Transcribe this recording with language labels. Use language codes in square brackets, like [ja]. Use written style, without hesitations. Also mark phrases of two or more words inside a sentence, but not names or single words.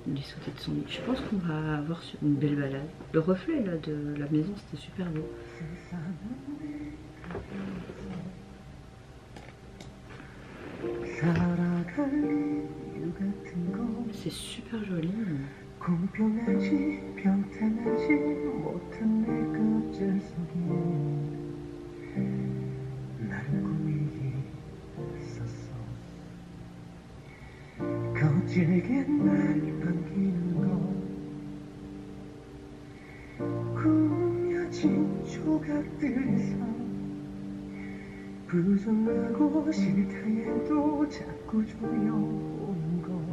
[fr] les sautés de son lit. Je pense qu'on va avoir une belle balade. Le reflet là de la maison, c'était super beau. C'est super joli. [ko] 거칠게 날 반기는 거 꾸며진 조각들에서 부정하고 싫다 해도 자꾸 조여오는 거